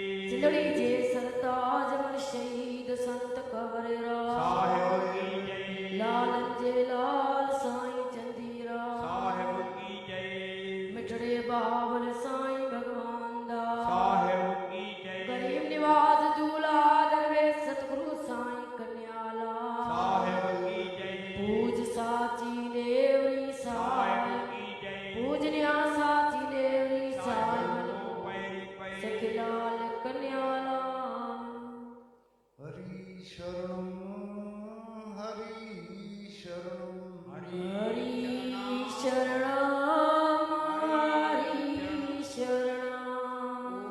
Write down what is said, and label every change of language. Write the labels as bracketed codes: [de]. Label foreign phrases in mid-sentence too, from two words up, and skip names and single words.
[sd] जिंदड़ी जे सरताज मन शहीद संत कवरेरा [hi] साहेब की जय [sd] लाल जे लाल साईं चंदीरा [hi] साहेब की जय [sd] मिठड़े बाबल साईं भगवान दा [hi] साहेब की जय [sd] गरीब निवास दूल्हा दरवेश सतगुरु साईं कन्याला [hi] साहेब की जय [sd] पूज साची देवरी साईं [hi] साहेब की जय [sd] पूजनिया साची देवरी [hi] साहेब साईं को पैरी पैरी सखिलाल कन्याला [sa] हरि शरणं हरि शरणं हरि शरणम हरि शरणम